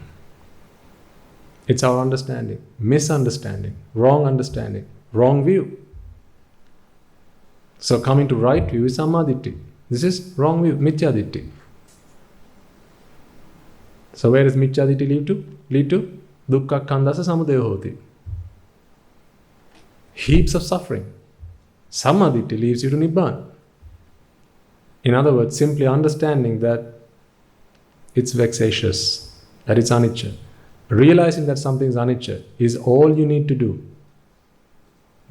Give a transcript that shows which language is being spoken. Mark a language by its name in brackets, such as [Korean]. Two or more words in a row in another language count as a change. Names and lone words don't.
[English] It's our understanding, misunderstanding, wrong view. So coming to right view is samaditthi. This is wrong view, mithya-ditthi. So where does mithya-ditthi lead to? [Pali] Dukkha khandasa samudaya hoti. [English] Heaps of suffering. Samaditthi leads you to Nibbana. In other words, simply understanding that it's vexatious, that it's anicca. Realizing that something is anicca is all you need to do.